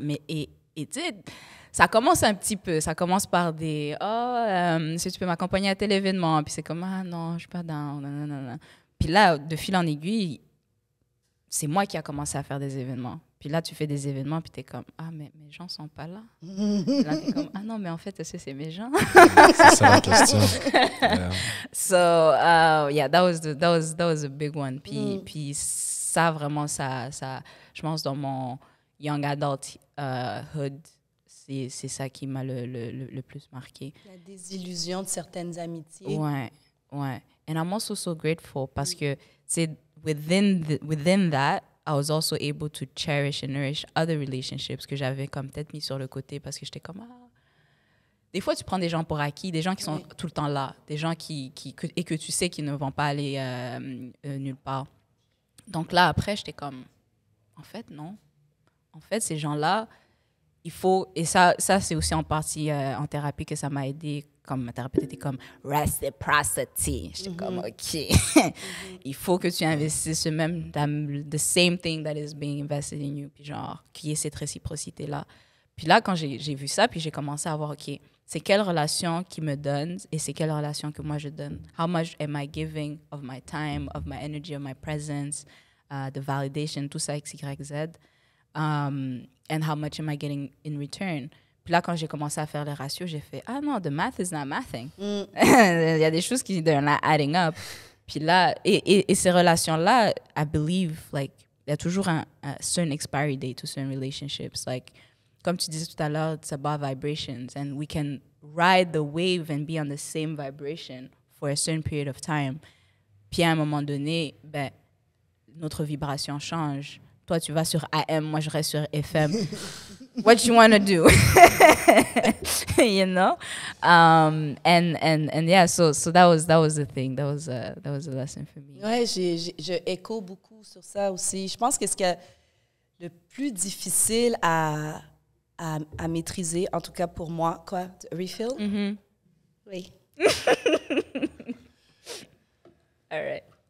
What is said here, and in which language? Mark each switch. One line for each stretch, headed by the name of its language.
French: Mais, et tu sais, ça commence un petit peu. Ça commence par des, si tu peux m'accompagner à tel événement. Puis c'est comme, non, je suis pas down. Non. Puis là, de fil en aiguille, c'est moi qui a commencé à faire des événements. Puis là, tu fais des événements, puis tu es comme, mais mes gens sont pas là. Puis là, tu es comme, non, mais en fait, est-ce que c'est mes gens? C'est ça la question. Yeah.
English: So, yeah, that was a big one.
French: Puis ça, vraiment, ça, je pense, dans mon young adult hood, c'est ça qui m'a le plus marqué. La désillusion de certaines amitiés. Ouais.
English: And I'm also so grateful
French: parce que, c'est
English: within that, I was also able to cherish and nourish other relationships
French: que j'avais comme peut-être mis sur le côté parce que j'étais comme, Des fois, tu prends des gens pour acquis, des gens qui sont tout le temps là, des gens et que tu sais qu'ils ne vont pas aller nulle part. Donc là, après, j'étais comme, en fait, non. En fait, ces gens-là, il faut... Et ça c'est aussi en partie en thérapie que ça m'a aidé comme ma thérapeute était comme reciprocity. J'étais comme OK. Il faut que tu investisses
English: the same thing that is being invested in you,
French: puis genre qu'il y ait cette réciprocité là. Puis là quand j'ai vu ça, puis j'ai commencé à voir OK, c'est quelle relation qui me donne et c'est quelle relation que moi je donne.
English: How much am I giving of my time, of my energy, of my presence, the validation,
French: tout ça
English: X, Y, Z. And how much am I getting in return?
French: Puis là, quand j'ai commencé à faire les ratios, j'ai fait, ah non,
English: the math is not mathing.
French: Il y a des choses qui
English: they're not adding up.
French: Puis là, et ces relations-là,
English: I believe, like,
French: il y a toujours
English: a certain expiry date to certain relationships. Like,
French: comme tu disais tout à l'heure,
English: it's about vibrations. And we can ride the wave and be on the same vibration for a certain period of time.
French: Puis à un moment donné, ben, notre vibration change. Toi, tu vas sur AM, moi, je reste sur FM.
English: What you want to do? You know? And yeah, so that was the thing. That was a lesson for me.
French: Ouais, je écho beaucoup sur ça aussi. Je pense que ce qui est le plus difficile à maîtriser, en tout cas pour moi, quoi? Refill? Mm-hmm. Oui.
English: All right.